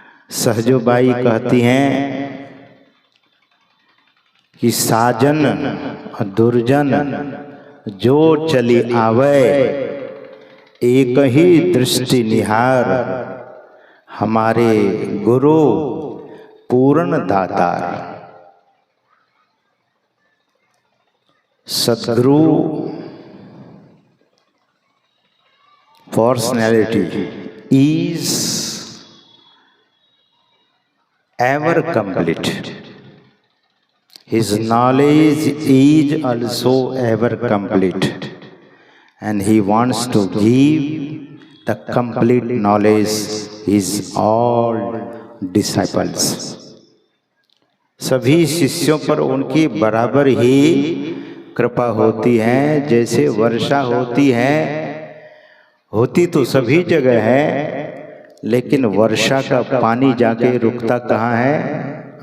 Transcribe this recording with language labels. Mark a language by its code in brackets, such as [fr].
[hi] सहजोबाई कहती हैं कि साजन दुर्जन जो चली आवे, एक ही दृष्टि निहार, हमारे गुरु पूर्ण दातार। [en] Sadguru personality is ever complete. His knowledge is also ever complete, and he wants to give the complete knowledge his all disciples. [hi] सभी शिष्यों पर उनकी बराबर ही कृपा होती है। जैसे वर्षा होती है, होती तो सभी जगह है, लेकिन वर्षा का पानी जाके रुकता कहाँ है?